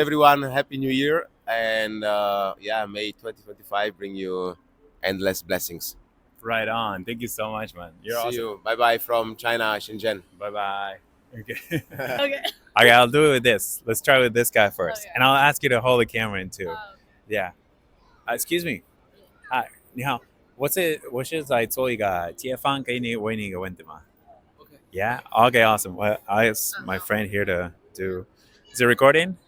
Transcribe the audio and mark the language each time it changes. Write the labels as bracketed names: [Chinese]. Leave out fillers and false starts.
[English] everyone a happy new year, and may 2025 bring you endless blessings. awesome. Right on. Thank you so much, man. You're See awesome. you. Bye bye from China, Shenzhen. Bye bye. Okay. Okay. Okay, I'll do it with this. Let's try with this guy first, Okay. and I'll ask you to hold the camera in too. Yeah. Excuse me. Hi. [Chinese] 你好。我是在做一个街访，给你问你一个问题吗 [English] Okay. Yeah. Okay. Awesome. Well, I asked my friend here to do. Is it recording?